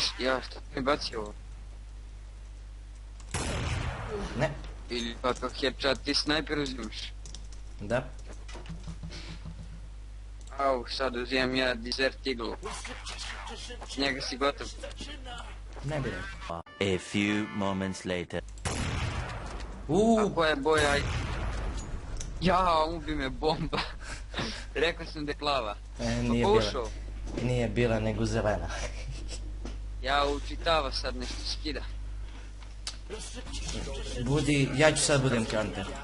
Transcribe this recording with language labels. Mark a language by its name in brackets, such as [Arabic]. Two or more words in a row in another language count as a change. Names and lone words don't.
[Croatian] Ja, što mi baci ovo? Ne, Ili pa kao headshot ti snajper uzimaš? da. Au, sad uzimam ja Desert Eagle. Njega si gotov. Ne bi rekao. [English] A few moments later. [Croatian] A koja je boja? Ja, ubi me bomba. Rekao sam da je plava. Nije Pa bila. ušao. Nije bila nego zelena. Ja učitava sad nešto skida. Budi, ja ću sad budem counter.